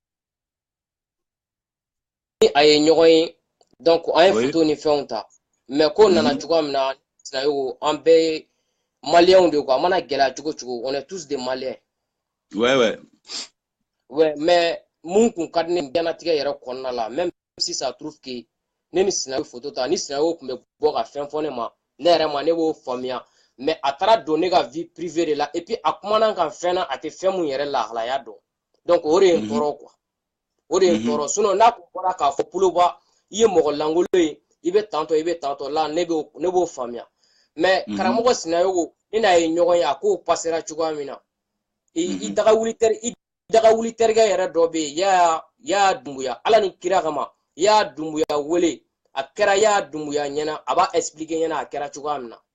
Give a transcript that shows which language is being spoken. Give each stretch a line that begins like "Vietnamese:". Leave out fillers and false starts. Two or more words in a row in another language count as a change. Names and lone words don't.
Bambara: a ye ɲɔgɔn ye donc an ye photo ni fɛnw ta mais ko nana cogoya min na Sinayogo an bɛɛ ye maliyɛnw de quoi a mana gɛlɛya cogo cogo
French: on est tous des maliens.
Bambara: Ouais, mais mun kun ka di ne diɲɛnatigɛ yɛrɛ kɔnɔna la
French: même si ça trouve que
Bambara: ne ni Sinayogo photo ta ni Sinayogo kun bɛ bɔ ka fɛn fɔ ne ma ne yɛrɛ ma ne b'o faamuya mais a taara don ne ka
French: vie privée
Bambara: de la
French: et puis
Bambara: a kumana kan fɛn na a tɛ fɛn mun yɛrɛ lahalaya dɔn donc o de ye n tɔɔrɔ quoi o de ye n tɔɔrɔ sinon n'a kun bɔra k'a fɔ Ploba i ye mɔgɔ lankolon ye i bɛ tantɔ la ne b'o faamuya mais karamɔgɔ Sinayogo ne n'a ye ɲɔgɔn ye a k'o passera cogoya min na i daga wuli terikɛ yɛrɛ dɔ bɛ yen y'a Dumbuya ala ni kira kama y'a Dumbuya wele a kɛra y'a Dumbuya ɲɛna a b'a expliquer ɲɛna a kɛra cogoya min na.